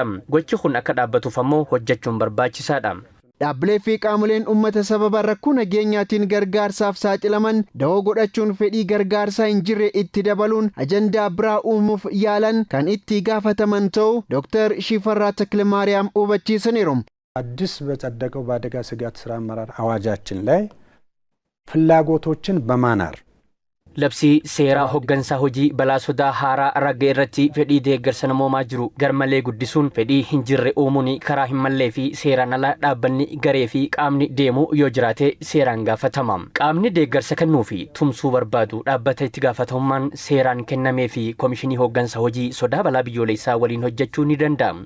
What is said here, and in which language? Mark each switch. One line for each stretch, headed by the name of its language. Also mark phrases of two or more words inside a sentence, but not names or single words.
Oromo: Gochi kun akka dhaabbatuuf ammoo hojjechuun barbaachisaadha. Dhaabbilee fi qaamoleen uummata sababa rakkoo nageenyaatiin gargaarsaaf saaxilaman dahoo godhachuun fedhii gargaarsaa hin jirre itti dabaluun ajandaa biraa uumuuf yaalan kan itti gaafataman ta'uu Dr. Shifarraa Takilamaariyaam hubachiisaniiru.
Amharic: አዲስ በጸደቀው በአደጋ ስጋት ስራ አመራር አዋጃችን ላይ ፍላጎቶችን በማናር
Oromo: labsii seeraa hoggansaa hojii balaa sodaa haaraa ragga irratti fedhii deeggarsa namoomaa jiru garmalee guddisuun fedhii hin jirre uumuun karaa hin mallee fi seeraan ala dhaabbanni garee fi qaamni deemu yoo jiraate seeraan gaafatama. Qaamni deeggarsa kennuu fi tumsuu barbaadu dhaabbata itti gaafatamummaan seeraan kennamee fi koomishinii hoggansa hojii sodaa balaa biyyoolessaa waliin hojjechuu ni danda'a.